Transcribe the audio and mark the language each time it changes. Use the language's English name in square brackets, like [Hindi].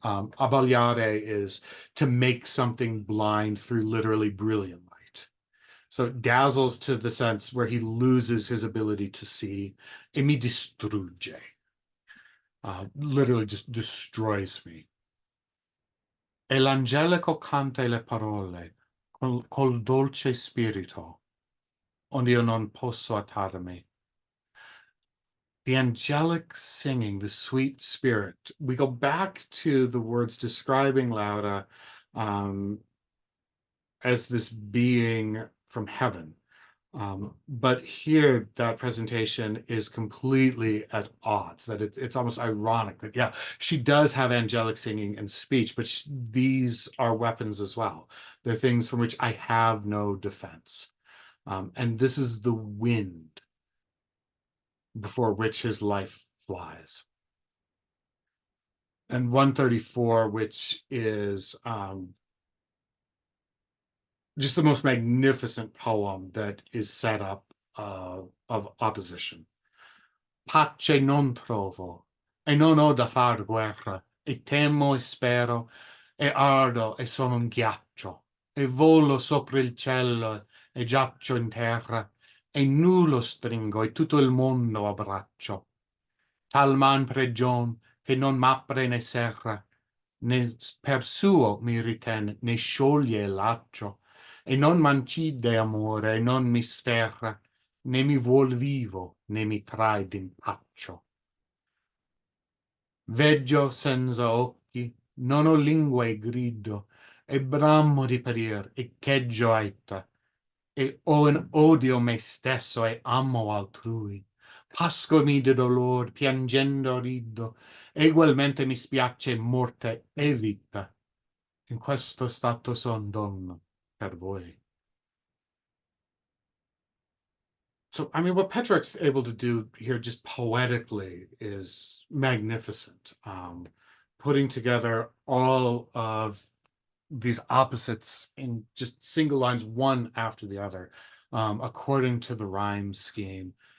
[English] Abbagliare is to make something blind through literally brilliant light. So it dazzles to the sense where he loses his ability to see. [Italian] E mi distrugge. [English] Literally just destroys me. [Italian] E l'angelico canta le parole col dolce spirito, onde io non posso attarmi. [English] The angelic singing, the sweet spirit. We go back to the words describing Laura as this being from heaven. But here, that presentation is completely at odds, that it's almost ironic that, yeah, she does have angelic singing and speech, but these are weapons as well. They're things from which I have no defense. And this is the wind before which his life flies. And 134, which is just the most magnificent poem that is set up of opposition. [Italian] Pace non trovo, e non ho da far guerra, e temo e spero, e ardo e sono un ghiaccio, e volo sopra il cielo e giaccio in terra, e nulo stringo e tutto il mondo abbraccio. Tal man pregion che non m'apre ne serra, né per suo mi riten, né scioglie il laccio, e non m'ancide amore, e non mi sterra, né mi vuol vivo, né mi trae d'impaccio. Veggio senza occhi, non ho lingua e grido, e bramo di perir, e cheggio aita, e odio me stesso e amo altrui. Pascomi di dolor, piangendo rido, e ugualmente mi spiace morte e vita. In questo stato son donna per voi. [English] So, I mean, what Petrarch's able to do here just poetically is magnificent. Putting together all of these opposites in just single lines, one after the other, according to the rhyme scheme.